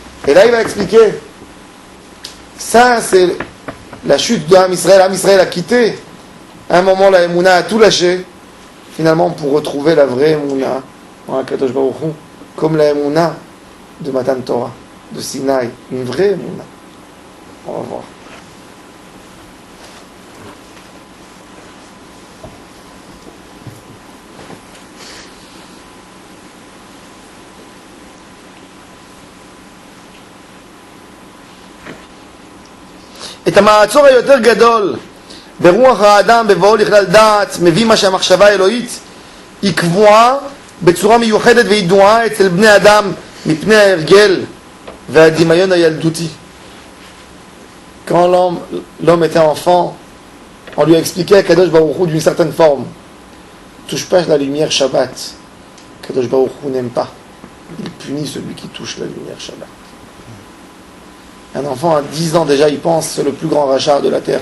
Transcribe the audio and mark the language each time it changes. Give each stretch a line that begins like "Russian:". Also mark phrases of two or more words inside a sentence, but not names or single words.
French: Et là il va expliquer, ça c'est la chute d'Am Israël. Am Israël a quitté à un moment la émouna, a tout lâché, finalement pour retrouver la vraie émouna en
Hebrew: הקדוש ברוך הוא,
French: comme la émouna de
Hebrew: מתן תורה,
French: de Sinaï, une vraie émouna. On va voir.
Hebrew: את המעצור היותר גדול ברוח האדם בבואו לכלל דעת מביא מה שהמחשבה האלוהית היא קבועה בצורה מיוחדת וידועה אצל בני אדם מפני ההרגל והדמיון הילדותי.
French: Quand l'homme était enfant, on lui a expliqué à
Hebrew: קדוש ברוך הוא
French: d'une certaine forme. Touche pas la lumière Shabbat.
Hebrew: קדוש ברוך הוא
French: n'aime pas. Il punit celui qui touche la lumière Shabbat. Un enfant à 10 ans déjà, il pense c'est le plus grand rachat de la terre.